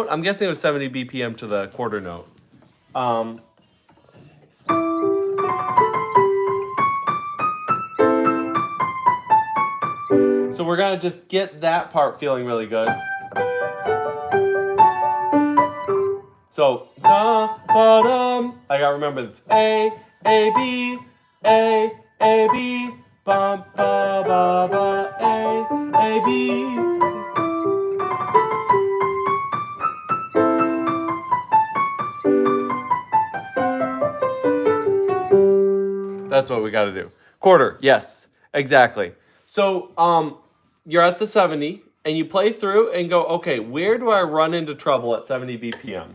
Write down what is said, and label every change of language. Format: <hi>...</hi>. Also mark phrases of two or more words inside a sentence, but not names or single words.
<en>I'm guessing it was 70 BPM to the quarter note. So we're going to just get that part feeling really good. So, I got to remember it's A, B, A, B, ba, ba, ba, ba, A, B. That's what we got to do. Quarter, yes, exactly. So you're at the 70, and you play through and go, okay, where do I run into trouble at 70 BPM?</en>